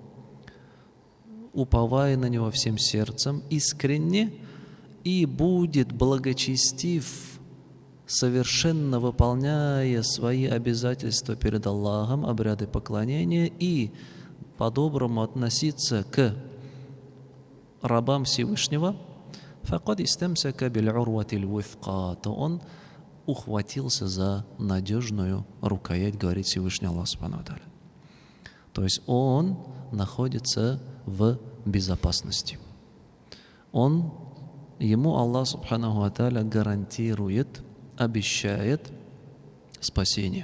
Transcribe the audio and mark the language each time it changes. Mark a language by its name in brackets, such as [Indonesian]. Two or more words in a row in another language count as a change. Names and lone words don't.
[Russian] уповая на Него всем сердцем, искренне, и будет благочестив, совершенно выполняя свои обязательства перед Аллахом, обряды поклонения, и по-доброму относиться к рабам Всевышнего, [Arabic] فَقَدْ إِسْتَمْسَكَ بِالْعُرْوَةِ الْوُثْقَى, [Russian] то он ухватился за надежную рукоять, говорит Всевышний Аллах [Arabic] سبحانه وتعالى. [Russian] То есть он находится в безопасности. Ему Аллах [Arabic] سبحانه وتعالى [Russian] гарантирует, обещает спасение.